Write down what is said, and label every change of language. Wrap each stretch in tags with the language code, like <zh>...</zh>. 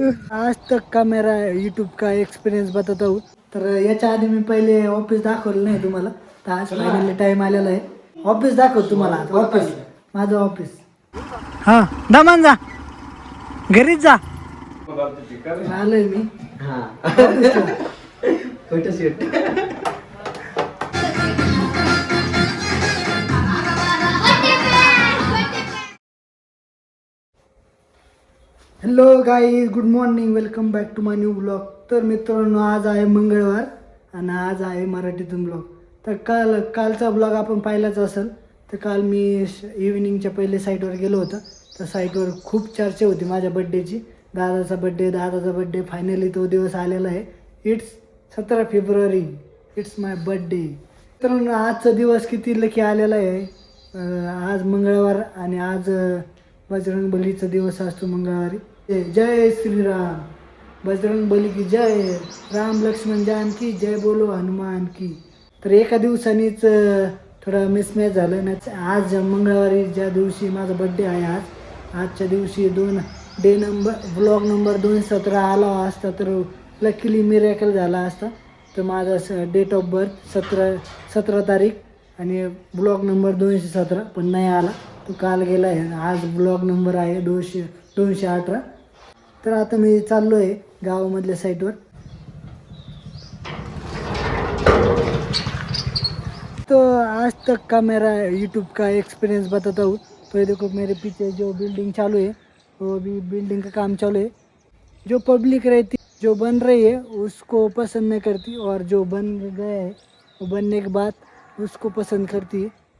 <hi>आज तक का मेरा यूट्यूब का एक्सपिरियन्स बताता हूँ.</hi> <mr>तर याच्या आधी मी पहिले ऑफिस दाखवलं नाही तुम्हाला. तर आज फायनली टाइम आलेला आहे. ऑफिस दाखव तुम्हाला. ऑफिस माझं ऑफिस. हा दमान जा घरीच जा. आलोय मी.</mr> <en>Hello guys, good morning, welcome back to my new blog.</en> <mr>तर मित्रांनो, आज आहे मंगळवार आणि आज आहे मराठीतून ब्लॉग. तर कालचा ब्लॉग आपण पाहिलाच असेल. तर काल मी इव्हिनिंगच्या पहिले साईटवर गेलो होतो. तर साईटवर खूप चर्चा होती माझ्या बड्डेची. दादाचा बड्डे फायनली तो दिवस आलेला आहे.</mr> <en>It's 17 February. It's my birthday.</en> <mr>तर आजचा दिवस किती लकी आलेला आहे. आज मंगळवार आणि आज बजरंग बलीचा दिवस असतो मंगळवारी.</mr> <hi>जय श्रीराम, बजरंग बली की जय, राम लक्ष्मण जानकी जय, बोलो हनुमान की.</hi> <mr>तर एका दिवसानीच थोडं मिसमॅच झालं ना. आज मंगळवारी ज्या दिवशी माझा बड्डे आहे, आजच्या दिवशी ब्लॉग नंबर 217 आला असता तर लकीली मिरॅकल झाला असता. तर माझा डेट ऑफ बर्थ 17 तारीख आणि ब्लॉग नंबर 217 पण नाही आला. तो काल गेला आहे. आज ब्लॉग नंबर आहे 218. तर आता मी चाललो आहे गावामधल्या साईटवर.</mr> <hi>तो आज तक का मेरा यूट्यूब का एक्सपीरियंस बताता हूँ. तो देखो मेरे पीछे जो बिल्डिंग चालू है, वो भी बिल्डिंग का काम चालू है. जो पब्लिक रहती, जो बन रही है उसको पसंद नहीं करती, और जो बन गया है वो बनने के बाद उसको पसंद करती है.</hi>